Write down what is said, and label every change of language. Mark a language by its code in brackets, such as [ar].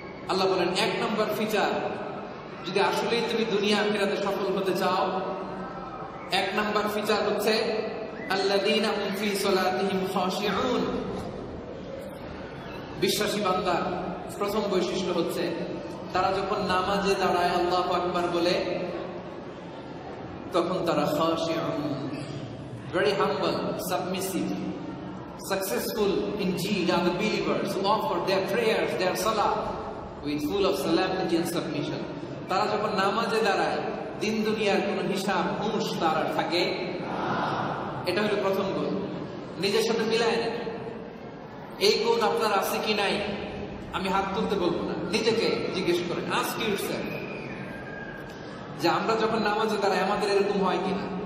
[bn] আল্লাহ বলেন, 1 নম্বর ফিচার, যদি আসলেই তুমি দুনিয়া আখিরাতে সফল হতে চাও, 1 নম্বর ফিচার হচ্ছে [ar] আল্লাযীনা হুম ফী সালাতিহিম খাশিউন। [bn] বিশ্বাসী বান্দার প্রথম বৈশিষ্ট্য হচ্ছে তারা যখন নামাজে দাঁড়ায় আল্লাহু আকবার বলে, তখন তারা খাশিউন, [en] very humble, submissive. Successful indeed are the believers who offer their prayers, their salah with full of solemnity and submission. [bn] তারা যখন নামাজে দাঁড়ায় দিন দুনিয়ার কোন হিসাব হুঁশ তার আর থাকে। এটা হলো প্রথম গুণ, নিজের সাথে মিলায় নেন। এই গুণ আপনার আছে কি নাই আমি হাত তুলতে বলবো না, নিজেকে জিজ্ঞেস করেন, [en] ask yourself, [bn] যে আমরা যখন নামাজে দাঁড়াই আমাদের এরকম হয় কিনা।